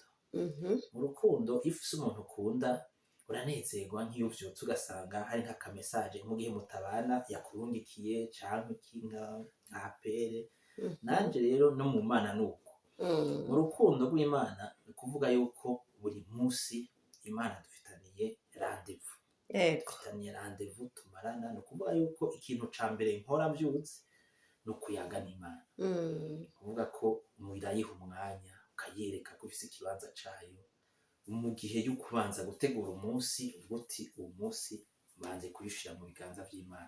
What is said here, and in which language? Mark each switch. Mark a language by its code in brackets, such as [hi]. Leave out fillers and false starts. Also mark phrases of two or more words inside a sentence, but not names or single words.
[rn] Mu rukundo iyo ufise umuntu ukunda uranezerwa, nk'iyo uvyutse ugasanga hari nk'aka message mu gihe mutabana yakurungikiye, canke nka apere. Nanje rero no mu Mana nuko. Mu rukundo rw'Imana ni kuvuga yuko buri musi Imana dufitaniye rendez-vous. Dufitaniye rendez-vous tumarana, ni ukuvuga yuko ikintu ca mbere nkora mvyutse no kuyaga n'Imana. Mm. Kuvuga ko urayiha umwanya ukayereka ko ufise ikibanza cayo mu gihe yo kubanza gutegura umunsi uvuga uti uwo munsi banze kuyishira mu biganza vy'Imana,